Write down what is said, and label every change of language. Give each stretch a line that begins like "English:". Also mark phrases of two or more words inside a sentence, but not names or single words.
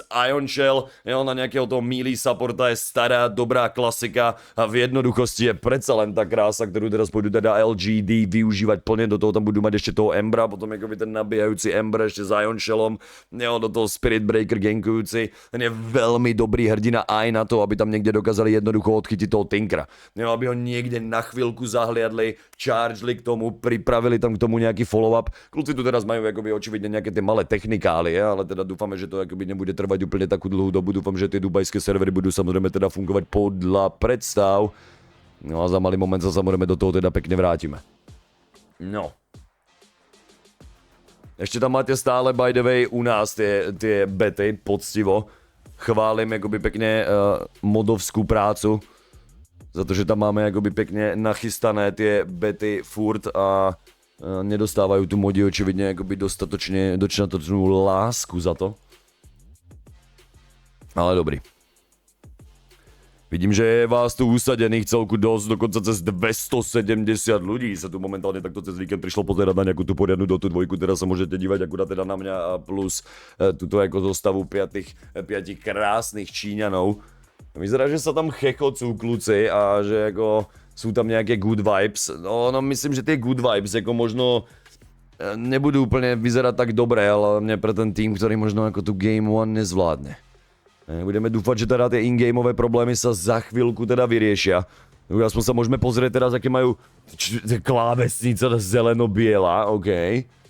Slovak: Ion Shell, na nejakého toho melee supporta je stará, dobrá klasika a v jednoduchosti je predsa len tá krása, ktorú teraz pôjdu teda LGD využívať plne, do toho tam budú mať ešte toho Embra, potom akoby ten nabíjajúci Ember ešte s Ion Shellom, do toho Spirit Breaker gankujúci, ten je veľmi dobrý hrdina aj na to, aby tam niekde dokázali jednoducho odchytiť toho Tinkera. Aby ho niekde na chvíľku zahliadli, chargeli k tomu, pripravili tam k tomu nejaký follow-up. Kľúci tu teraz majú akoby očividne nejaké tie malé technikálie, ale teda dúfame, že to akoby nebude trvať úplne takú dlhú dobu. Dúfam, že tie dubajské servery budú samozrejme teda fungovať podľa predstav. No a za malý moment sa samozrejme do toho teda pekne vrátime. No. Ešte tam máte stále,
English: by the way,
Slovak: u nás tie bety, poctivo. Chválim akoby pekne modovskú prácu. za to, že tam máme jakoby pekne nachystané tie bety furt a nedostávajú tu modi očividne jakoby dostatočnú lásku za to. Ale dobrý. Vidím, že je vás tu usadených celku dosť, dokonca cez 270 ľudí sa tu momentálne takto cez víkend prišlo pozerať na nejakú tú poriadnu Dotu 2, teraz sa môžete dívať akurát teda na mňa a plus tuto ako zostavu 5 krásnych Číňanov. Vyzerá, že sa tam chechocú kluci a že ako sú tam nejaké
English: good vibes.
Slovak: No myslím, že tie
English: good vibes
Slovak: ako možno nebudú úplne vyzerať tak dobre, ale mne pre ten tým, ktorý možno ako tu Game 1 nezvládne. Budeme dúfať, že teda tie in-gameové problémy sa za chvíľku teda vyriešia. Aspoň sa môžeme pozrieť teraz, aké majú klávesnica zeleno-biela, OK.